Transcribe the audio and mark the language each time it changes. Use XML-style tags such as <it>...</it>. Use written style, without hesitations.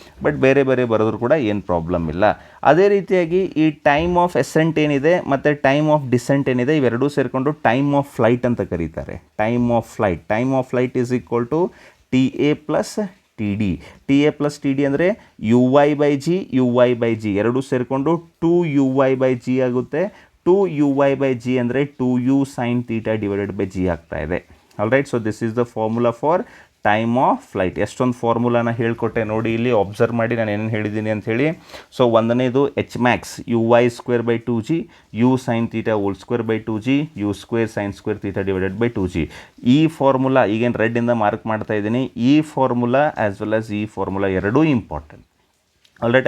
<kn>But ಬೇರೆ ಬೇರೆ ಬರೆದ್ರೂ ಕೂಡ ಏನು ಪ್ರಾಬ್ಲಮ್ ಇಲ್ಲ. ಅದೇ ರೀತಿಯಾಗಿ ಈ ಟೈಮ್ ಆಫ್ ಎಸೆಂಟ್ ಏನಿದೆ ಮತ್ತು ಟೈಮ್ ಆಫ್ ಡಿಸೆಂಟ್ ಏನಿದೆ ಇವೆರಡೂ ಸೇರಿಕೊಂಡು ಟೈಮ್ ಆಫ್ ಫ್ಲೈಟ್ ಅಂತ ಕರೀತಾರೆ.</kn> <en>Time of flight is equal to T A plus T D.</en> <kn>T A plus T D ಅಂದರೆ ಯು ವೈ ಬೈ ಜಿ ಎರಡೂ ಸೇರಿಕೊಂಡು 2u/g ಆಗುತ್ತೆ. 2u/g ಅಂದರೆ 2u sin theta divided by g ಆಗ್ತಾ ಇದೆ.</kn> <en>All right. So this is the formula for time of flight.</en> <kn>ಎಷ್ಟೊಂದು ಫಾರ್ಮುಲಾನ ಹೇಳ್ಕೊಟ್ಟೆ ನೋಡಿ, ಇಲ್ಲಿ ಅಬ್ಸರ್ವ್ ಮಾಡಿ ನಾನು ಏನೇನು ಹೇಳಿದ್ದೀನಿ ಅಂಥೇಳಿ.</kn> <en>So ಒಂದನೇದು H max u y square by 2g, u sine theta whole square by 2g, u square sine square theta divided by 2g.</en> <kn>ಈ ಫಾರ್ಮುಲಾ ಈಗೇನು ರೆಡ್ಡಿಂದ ಮಾರ್ಕ್ ಮಾಡ್ತಾ ಇದ್ದೀನಿ. ಈ ಫಾರ್ಮುಲಾ ಆ್ಯಸ್ ವೆಲ್ ಆಸ್ ಈ ಫಾರ್ಮುಲಾ ಎರಡೂ ಇಂಪಾರ್ಟೆಂಟ್. All right.</kn>